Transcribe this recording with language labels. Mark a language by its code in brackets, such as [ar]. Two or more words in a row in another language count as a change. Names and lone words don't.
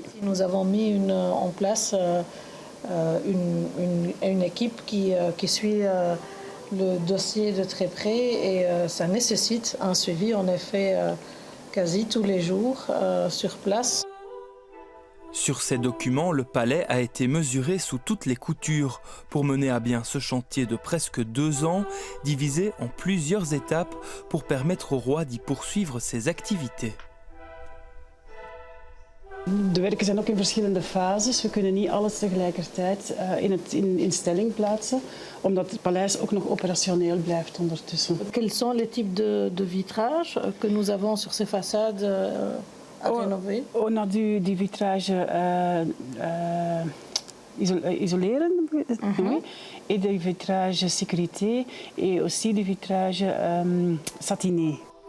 [fr] Nous avons mis en place une équipe qui suit le dossier de très près et ça nécessite un suivi en effet quasi tous les jours sur place. Sur ces documents, le palais a été mesuré sous toutes les coutures pour mener à bien ce chantier de presque 2 ans, divisé en plusieurs étapes pour permettre au roi d'y poursuivre ses activités. [nl] De werken zijn ook in verschillende fases. We kunnen niet alles tegelijkertijd in stelling plaatsen, omdat het paleis ook nog operationeel blijft ondertussen. [fr] Quels sont les types de vitrages que nous avons sur ces façades à rénover? On a du vitrage isoleren, oui, et du vitrage sécurité, et aussi du vitrage satiné.